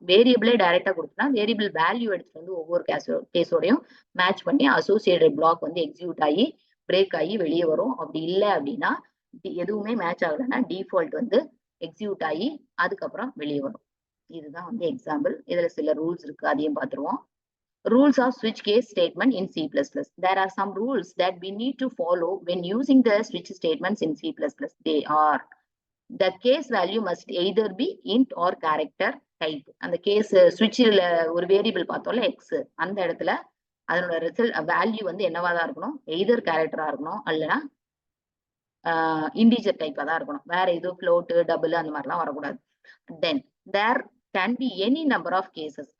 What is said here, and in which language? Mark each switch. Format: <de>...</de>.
<ta>வேரியபிளே டைரக்டா கொடுத்தோம்னா variable value எடுத்துட்டு வந்து ஒவ்வொரு கேஸோடையும் மேட்ச் பண்ணி அசோசியேட்டட் பிளாக் வந்து எக்ஸிக்யூட் ஆகி பிரேக் ஆகி வெளியே வரும். அப்படி இல்லை அப்படின்னா எதுவுமே மேட்ச் ஆகலைன்னா டிஃபால்ட் வந்து எக்ஸிக்யூட் ஆகி அதுக்கப்புறம் வெளியே வரும். இதுதான் வந்து எக்ஸாம்பிள். இதுல சில ரூல்ஸ் இருக்கு, அதையும் பார்த்துருவோம்.</ta> <en>Rules of switch case statement in C++. There are some rules that we need to follow when using the switch statements in C++. They are: the case value must either be int or character type.</en> <ta>அந்த case switchல ஒரு variable பார்த்தோம்ல X, அந்த இடத்துல அதனோட result value வந்து என்னவா தான் இருக்கணும்? எய்தர் கேரக்டரா இருக்கணும், அல்லனா இன்டிஜர் டைப்பா தான் இருக்கணும். வேற எதுவும் ஃப்ளோட், டபுள் அந்த மாதிரிலாம் வரக்கூடாது.</ta> <en>Then there can be any number of cases.</en>